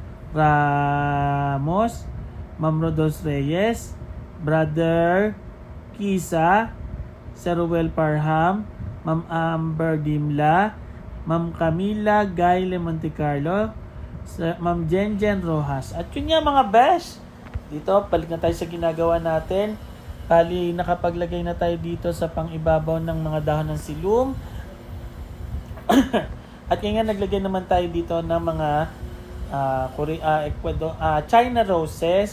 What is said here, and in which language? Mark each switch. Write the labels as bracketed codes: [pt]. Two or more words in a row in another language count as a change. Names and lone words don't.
[tl] Ramos, Ma'am Rodos Reyes, Brother Kisa, Sir Ruel Parham, Ma'am Amber Dimla, Ma'am Camila Gayle Montecarlo, Ma'am Jenjen Rojas. At yun nga mga besh, dito balik na tayo sa ginagawa natin. Bali nakapaglagay na tayo dito sa pang-ibabaw ng mga dahon ng silum. At ngayon naglagay naman tayo dito ng mga [en] China roses.